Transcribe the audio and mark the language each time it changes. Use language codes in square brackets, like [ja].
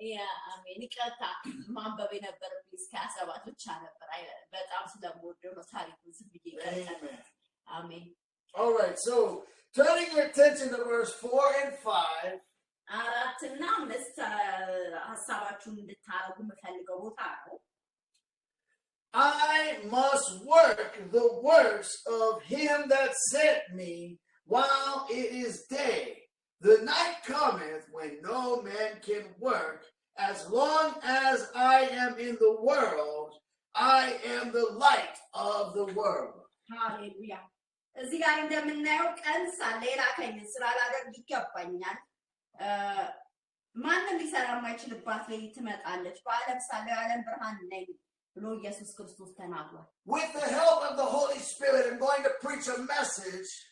[en] yeah I mean [am] ይቀጣ ማንበብ የነበረብኝ እስከ 27 ብቻ ነበር በጣም ስለምወደው ነው ታሪኩን ዝም ብዬ ይቀጣ አሜን [en] all right so turning your attention to verse 4 and 5 [am] አራትና አምስት ሐሳባችሁን እንድታረጉ የምፈልገው ቦታ ነው [en] I must work the works of him that sent me while it is day. The night cometh when no man can work. As long as I am in the world, I am the light of the world. Hallelujah. [am] እዚህ ጋር እንደምናየው ቀን ሳለ የላከኝ ስራ ላደርግ ይገባኛል ማንም ሊሰራ የማይችልባት ላይ ትመጣለች በዓለም ሳለ የዓለም ብርሃን ነኝ ብሎ ኢየሱስ ክርስቶስ ተናግሯል [en] With the help of the Holy Spirit I'm going to preach a message